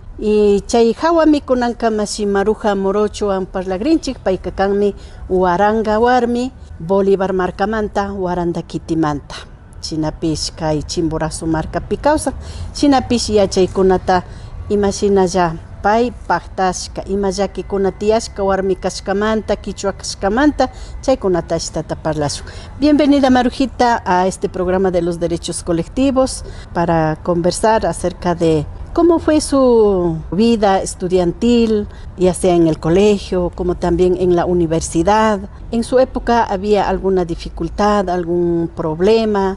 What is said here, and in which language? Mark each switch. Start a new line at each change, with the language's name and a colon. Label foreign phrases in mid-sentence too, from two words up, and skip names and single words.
Quechua: Y chay hawami kunanka Maruja Morochowan parlagrinchik, payka kanmi Waranga warmi Bolívar markamanta Waranda kitimanta. Chinapish kay Chimborazo markapi kawsan, chinapish yachaykunata imashinalla pay paktashka, ima llakikuna tiyashka warmi kashkamanta, kichwa kashkamanta, chaykunata ashtata parlashun.
Spanish: Bienvenida Marujita a este programa de los derechos colectivos para conversar acerca de cómo fue su vida estudiantil, ya sea en el colegio, como también en la universidad. ¿En su época había alguna dificultad, algún problema?